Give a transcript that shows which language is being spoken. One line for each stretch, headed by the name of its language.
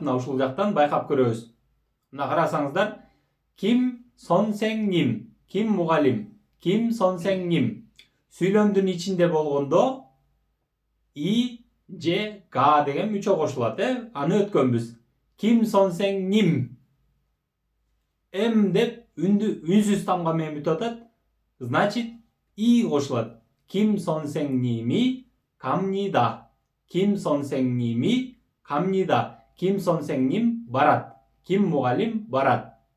Kyrgyz: Мына ушул жактан байкап көрөбүз. Мына карасаңыздар, Ким 선생님, Ким мугалим, Ким 선생님 сүйлөмдүн ичинде болгондо и, же, га деген мүчө кошулат, аны өткөнбүз. Ким 선생님 М деп үнсүз тамга менен бүтүп атат. Значит, и кошулат.
Korean: Ким 선생님이 갑니다. Ким 선생님이 갑니다.
Kyrgyz: Ким 선생님 барат. Ким мугалим барат.